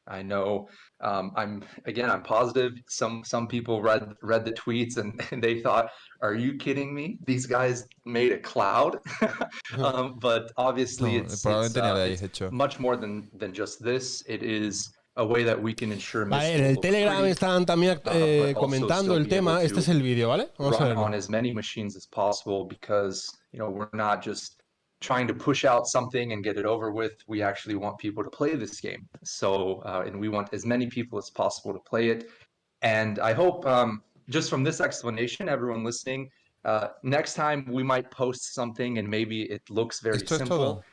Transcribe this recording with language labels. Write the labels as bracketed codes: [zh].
[en] I know I'm positive some people read the tweets and they thought, are you kidding me? These guys made a cloud. But obviously it's much more than just this. It is a way that we can ensure [es] en el Telegram están también comentando el tema. Este es el vídeo, ¿vale? Vamos a verlo. [en] On as many machines as possible, because we're not just trying to push out something and get it over with. We actually want people to play this game. So, and we want as many people as possible to play it. And I hope, just from this explanation, everyone listening, next time we might post something and maybe it looks very simple.